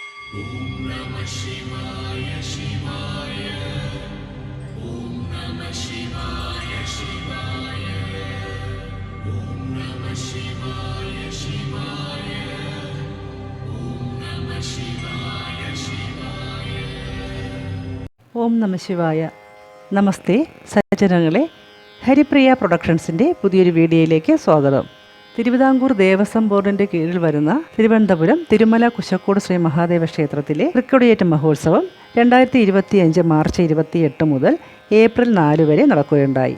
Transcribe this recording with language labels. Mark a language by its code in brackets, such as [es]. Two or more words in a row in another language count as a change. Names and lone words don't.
[sa] ॐ नमः शिवाय शिवाय. ॐ नमः शिवाय शिवाय. ॐ नमः शिवाय शिवाय. ॐ नमः शिवाय शिवाय. ഓം നമ ശിവായ. [ml] നമസ്തേ സജ്ജനങ്ങളെ, ഹരിപ്രിയ പ്രൊഡക്ഷൻസിൻ്റെ പുതിയൊരു വീഡിയോയിലേക്ക് സ്വാഗതം. തിരുവിതാംകൂർ ദേവസ്വം ബോർഡിൻ്റെ കീഴിൽ വരുന്ന തിരുവനന്തപുരം തിരുമല കുശക്കോട് ശ്രീ മഹാദേവ ക്ഷേത്രത്തിലെ തൃക്കൊടിയേറ്റ് മഹോത്സവം 2025 മാർച്ച് 28 മുതൽ ഏപ്രിൽ 4 വരെ നടക്കുകയുണ്ടായി.